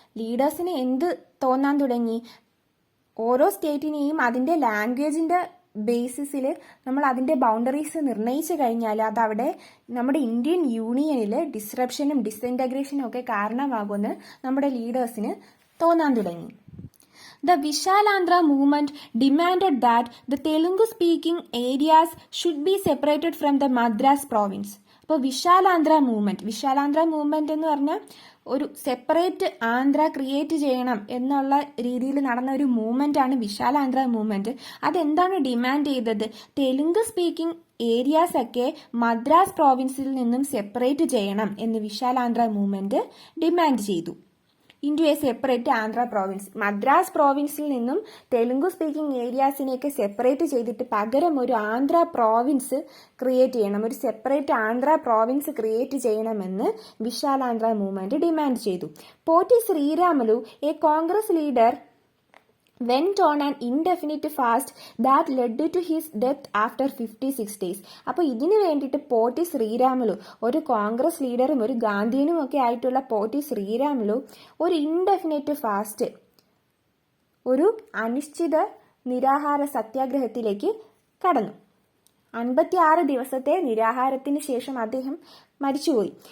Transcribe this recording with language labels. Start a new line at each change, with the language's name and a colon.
Malayalam: ലീഡേഴ്സിന് എന്ത് തോന്നാൻ തുടങ്ങി? ഓരോ സ്റ്റേറ്റിനെയും അതിൻ്റെ ലാംഗ്വേജിൻ്റെ ബേസിസിൽ നമ്മൾ അതിൻ്റെ ബൗണ്ടറീസ് നിർണ്ണയിച്ചു കഴിഞ്ഞാൽ അതവിടെ നമ്മുടെ ഇന്ത്യൻ യൂണിയനിൽ ഡിസ്റപ്ഷനും ഡിസിന്റഗ്രേഷനും ഒക്കെ കാരണമാകുമെന്ന് നമ്മുടെ ലീഡേഴ്സിന് തോന്നാൻ തുടങ്ങി.
English: The Vishalandra movement demanded that the Telugu-speaking areas should be separated from the Madras province.
Malayalam: അപ്പോൾ വിശാലാന്ധ്ര മൂവ്മെന്റ് എന്ന് പറഞ്ഞാൽ ഒരു സെപ്പറേറ്റ് ആന്ധ്ര ക്രിയേറ്റ് ചെയ്യണം എന്നുള്ള രീതിയിൽ നടന്ന ഒരു മൂവ്മെന്റ് ആണ് വിശാലാന്ധ്ര മൂവ്മെന്റ്. അതെന്താണ് ഡിമാൻഡ് ചെയ്തത്? തെലുങ്ക് സ്പീക്കിംഗ് ഏരിയാസ് ഒക്കെ മദ്രാസ് പ്രോവിൻസിൽ നിന്നും സെപ്പറേറ്റ് ചെയ്യണം എന്ന് വിശാലാന്ധ്ര മൂവ്മെന്റ് ഡിമാൻഡ് ചെയ്തു.
English: Into a separate Andhra province.
Malayalam: Madras പ്രോവിൻസിൽ നിന്നും തെലുങ്ക് സ്പീക്കിംഗ് ഏരിയാസിനെയൊക്കെ സെപ്പറേറ്റ് ചെയ്തിട്ട് പകരം ഒരു ആന്ധ്ര പ്രോവിൻസ് ക്രിയേറ്റ് ചെയ്യണം, ഒരു സെപ്പറേറ്റ് ആന്ധ്ര പ്രോവിൻസ് ക്രിയേറ്റ് ചെയ്യണമെന്ന് വിശാലാന്ധ്ര മൂവ്മെന്റ് ഡിമാൻഡ് ചെയ്തു.
English: Potti Sriramulu, a Congress leader, went on an indefinite fast that led to his death after 56 days.
Malayalam: അപ്പോൾ ഇതിനു വേണ്ടിയിട്ട് പോറ്റി ശ്രീരാമലു, ഒരു കോൺഗ്രസ് ലീഡറും ഒരു ഗാന്ധിയനും ഒക്കെ ആയിട്ടുള്ള പോറ്റി ശ്രീരാമലു ഒരു ഇൻഡെഫിനിറ്റ് ഫാസ്റ്റ്, ഒരു അനിശ്ചിത നിരാഹാര സത്യാഗ്രഹത്തിലേക്ക് കടന്നു. 56 ദിവസത്തെ നിരാഹാരത്തിന് ശേഷം അദ്ദേഹം മരിച്ചുപോയി.